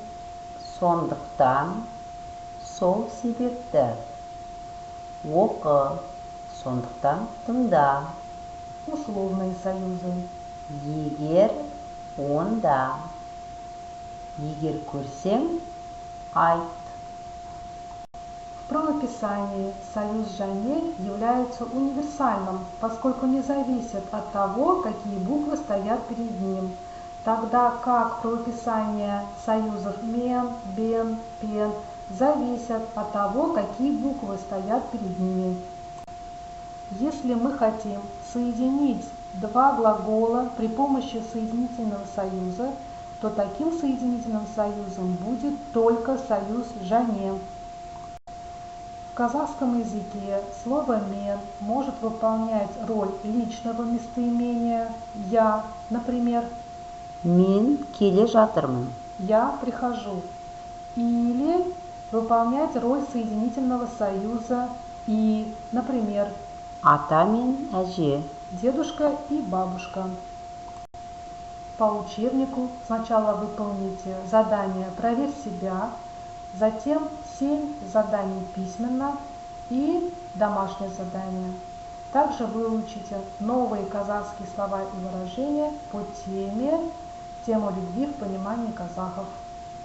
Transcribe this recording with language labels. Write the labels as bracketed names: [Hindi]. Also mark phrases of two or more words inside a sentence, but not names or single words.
[Kazakh] Сондықтан, сол себепті. Оқы, сондықтан тыңда. [Russian] Условные союзы. [Kazakh] Егер, онда. Егер көрсең, айт. [Russian] В правописании союз «жанель» является универсальным, поскольку не зависит от того, какие буквы стоят перед ним, тогда как правописание союзов «мен», «бен», «пен» зависят от того, какие буквы стоят перед ними. Если мы хотим соединить два глагола при помощи соединительного союза, то таким соединительным союзом будет только союз «жане». В казахском языке слово «мен» может выполнять роль личного местоимения «я», например, [Kazakh] Мен келе жатырмын. [Russian] «я прихожу», или выполнять роль соединительного союза «и», например, [Kazakh] Ата мен әже. [Russian] дедушка и бабушка. По учебнику сначала выполните задание «Проверь себя», затем 7 заданий письменно и домашнее задание. Также выучите новые казахские слова и выражения по теме «Тема любви в понимании казахов».